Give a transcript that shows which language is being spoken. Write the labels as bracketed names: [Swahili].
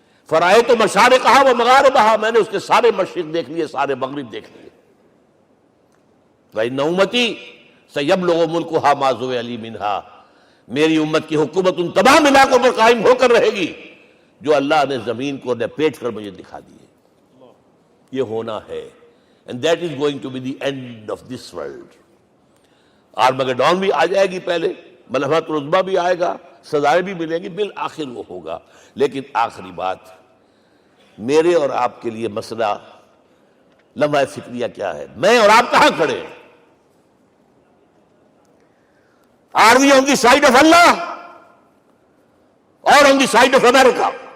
[Arabic] فرائیت مشارقہا و مغاربہا، [Urdu] میں نے اس کے سارے مشرق دیکھ لیے، سارے مغرب دیکھ لیے. [Arabic] وَإِنَّ أُمَّتِي سَيَبْلُغُ مُلْكُهَا مَا زُوِّئَ لِي مِنْهَا، [Urdu] میری امت کی حکومت ان تمام علاقوں پر قائم ہو کر رہے گی جو اللہ نے زمین کو لپیٹ کر مجھے دکھا دیے. یہ ہونا ہے. [English] And that is going to be the end of this world. [Urdu] Armageddon بھی آ جائے گی، پہلے ملحمت العظمیٰ بھی آئے گا، سزائیں بھی ملیں گی، بالآخر وہ ہوگا. لیکن آخری بات، میرے اور آپ کے لیے مسئلہ لمحہ فکریہ کیا ہے؟ میں اور آپ کہاں کھڑے ہیں؟ [English] Are we on the side of Allah or on the side of America?